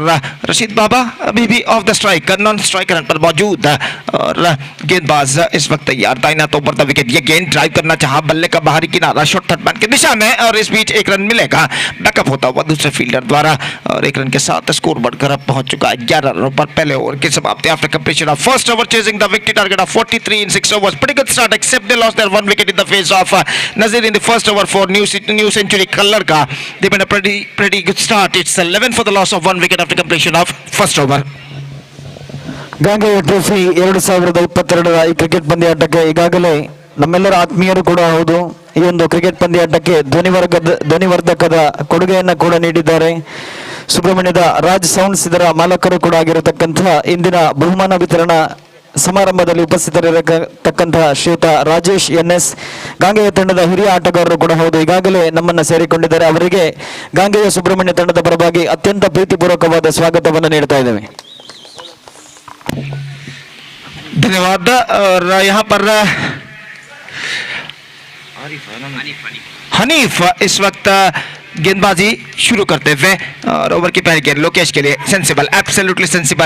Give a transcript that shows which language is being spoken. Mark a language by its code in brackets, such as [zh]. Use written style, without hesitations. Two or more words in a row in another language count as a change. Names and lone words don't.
[hi] रशीद बाबा अभी भी [en] off the strike non strike run [hi] पर मौजूद और गेंदबाज इस वक्त तैयार तैनात ऊपर [en] the wicket. [hi] ये गेंद ड्राइव करना चाहा बल्ले का बाहरी किनारा [en] short third man [hi] की दिशा में और इस बीच 1 रन मिलेगा बैकअप होता हुआ दूसरे फील्डर द्वारा और 1 रन के साथ स्कोर बढ़कर अब पहुंच चुका है 11 रनों पर। पहले ओवर की समाप्ति [en] after completion of first over chasing the wicket target of 43 in 6 overs. Pretty good start except they lost their 1 wicket in the face of Nazir in the first over for New Century Kallarka. They've been a pretty good start. It's 11 for the loss of 1 wicket after completion of first over. [kn] ಗಾಂಗೆಯ ಟ್ರೋಫಿ 2022ರ ಈ ಕ್ರಿಕೆಟ್ ಪಂದ್ಯಾಟಕ್ಕೆ ಈಗಾಗಲೇ ನಮ್ಮೆಲ್ಲರ ಆತ್ಮೀಯರು ಕೂಡ ಹೌದು ಈ ಒಂದು ಕ್ರಿಕೆಟ್ ಪಂದ್ಯಾಟಕ್ಕೆ ಧ್ವನಿವರ್ಧಕದ ಕೊಡುಗೆಯನ್ನು ಕೂಡ ನೀಡಿದ್ದಾರೆ. ಸುಬ್ರಹ್ಮಣ್ಯದ ರಾಜ್ ಸೌಂಡ್ಸ್ ಇದರ ಮಾಲಕರು ಕೂಡ ಆಗಿರತಕ್ಕಂತಹ ಇಂದಿನ ಬಹುಮಾನ ವಿತರಣಾ ಸಮಾರಂಭದಲ್ಲಿ ಉಪಸ್ಥಿತರಿರತಕ್ಕಂತಹ ಶ್ರೀಯುತ ರಾಜೇಶ್ ಎನ್ಎಸ್ ಗಾಂಗೆಯ ತಂಡದ ಹಿರಿಯ ಆಟಗಾರರು ಕೂಡ ಹೌದು, ಈಗಾಗಲೇ ನಮ್ಮನ್ನು ಸೇರಿಕೊಂಡಿದ್ದಾರೆ. ಅವರಿಗೆ ಗಾಂಗೆಯ ಸುಬ್ರಹ್ಮಣ್ಯ ತಂಡದ ಪರವಾಗಿ ಅತ್ಯಂತ ಪ್ರೀತಿಪೂರ್ವಕವಾದ ಸ್ವಾಗತವನ್ನು ನೀಡ್ತಾ ಇದ್ದೇವೆ. [hi] धन्यवाद. और यहाँ पर हनीफ इस वक्त गेंदबाजी शुरू करते हुए और ओवर की पहली गेंद लोकेश के लिए [en] sensible, absolutely sensible.